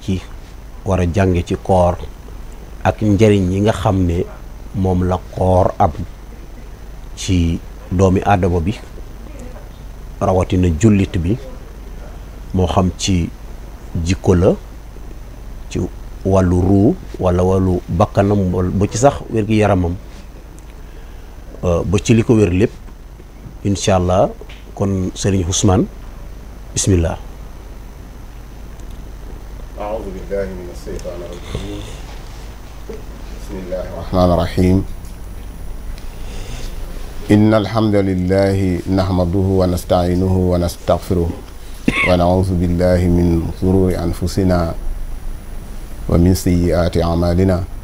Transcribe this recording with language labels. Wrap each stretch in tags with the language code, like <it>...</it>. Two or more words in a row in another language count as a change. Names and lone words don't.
<wo>ki war a jànge ci koor ak njariñ yi nga xam ne moom la koor am ci doomi aadama bi rawatina jullit bi moo xam ci jikko la ci wàllu ruu walla wàllu bakkanam ba ci sax wér-gi-yaramam ba ci li ko wér lépp</wo> <ar>إن شاء الله</ar> <wo>kon sëriñ Ousmane bismillah.</wo> <ar>أعوذ بالله من الشيطان الرجيم بسم الله الرحمن الرحيم إن الحمد لله نحمده ونستعينه ونستغفره ونعوذ بالله من شرور أنفسنا ومن سيئات أعمالنا</ar>